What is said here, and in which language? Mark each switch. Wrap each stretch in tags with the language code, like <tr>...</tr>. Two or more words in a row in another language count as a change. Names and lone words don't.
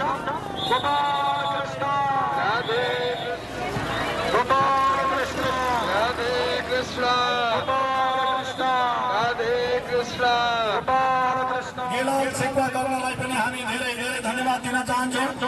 <ne>गोपाल कृष्ण गोपाल कृष्ण राधे कृष्ण राधे कृष्ण गोपाल कृष्ण। यसलाई सेवा गर्नलाई पनि हामी धेरै धेरै धन्यवाद दिन चाहन्छौँ।</ne>